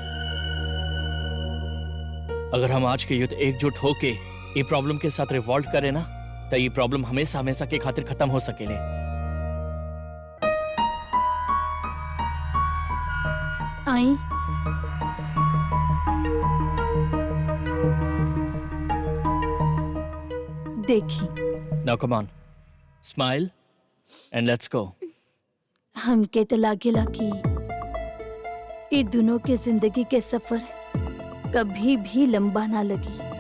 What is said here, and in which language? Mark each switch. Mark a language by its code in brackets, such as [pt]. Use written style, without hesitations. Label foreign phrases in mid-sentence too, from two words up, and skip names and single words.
[bho] अगर हम आज के युद्ध एकजुट होके ये प्रॉब्लम के साथ रिवॉल्ट करे ना तो ये प्रॉब्लम हमेशा हमेशा के खातिर खत्म हो सकेले। आई देखी, [en] Now come on, smile and let's go. [bho] हमके तो लागेला कि ये दोनों के जिंदगी के सफर कभी भी लंबा ना लगी।